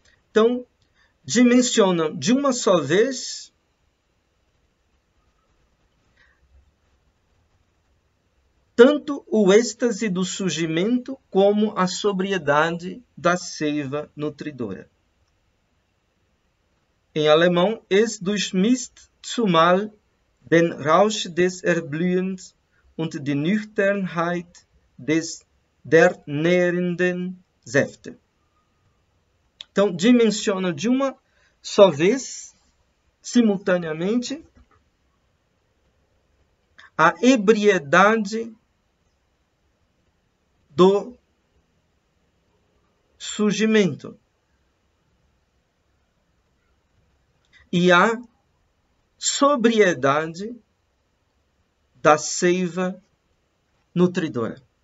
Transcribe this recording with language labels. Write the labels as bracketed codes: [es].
[pt] Então, dimensionam de uma só vez tanto o êxtase do surgimento como a sobriedade da seiva nutridora. Em alemão, [de] es durchmisst zumal den Rausch des Erblühens und die Nüchternheit der nährenden Säfte. [pt] Então, dimensiona de uma só vez, simultaneamente, a ebriedade do surgimento e a sobriedade da seiva nutridora.